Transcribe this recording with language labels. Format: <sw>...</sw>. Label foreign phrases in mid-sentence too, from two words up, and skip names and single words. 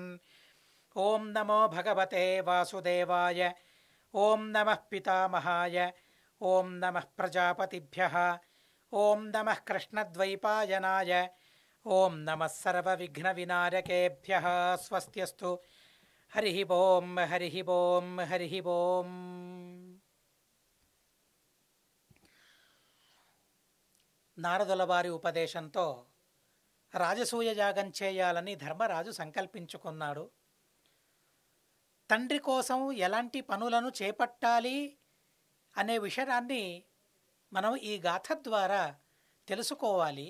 <sa>ॐ नमो भगवते वासुदेवाय ॐ नमः पितामहाय ॐ नमः प्रजापतिभ्यः ॐ नमः कृष्णद्वैपायनाय ॐ नमः सर्वविघ्नविनायकेभ्यः। स्वस्त्यस्तु। हरिः ॐ हरिः ॐ हरिः ॐ।</sa> <te>నారదుల వారి ఉపదేశంతో రాజసూయ యాగం చేయాలని ధర్మరాజు సంకల్పించుకున్నాడు. తండ్రి కోసం ఎలాంటి పనులను చేపట్టాలి అనే విషయాన్ని మనం ఈ గాథ ద్వారా తెలుసుకోవాలి.</te>